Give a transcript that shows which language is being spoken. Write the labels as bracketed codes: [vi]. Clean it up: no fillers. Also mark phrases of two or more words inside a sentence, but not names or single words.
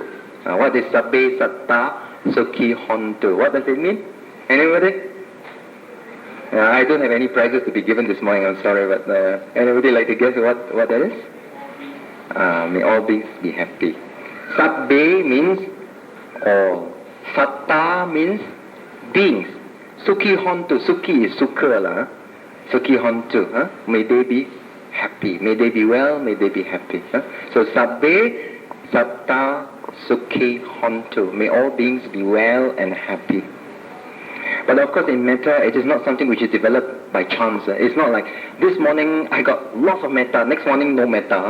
[en] What is [pi] Sabbe Satta Sukhi Hontu? [en] What does it mean? Anybody? I don't have any prizes to be given this morning, I'm sorry, but anybody like to guess what that is? May all beings be happy. Sabbe means all. Satta means beings. [pi] Sukhi Hontu. Sukhi is sukha. Sukhi Hontu. [en] May they be happy. May they be well. May they be happy. So [pi] Sabbe Satta Sukhi Hontu. [en] May all beings be well and happy. But of course in metta, it is not something which is developed by chance. It's not like this morning I got lots of metta, next morning no metta.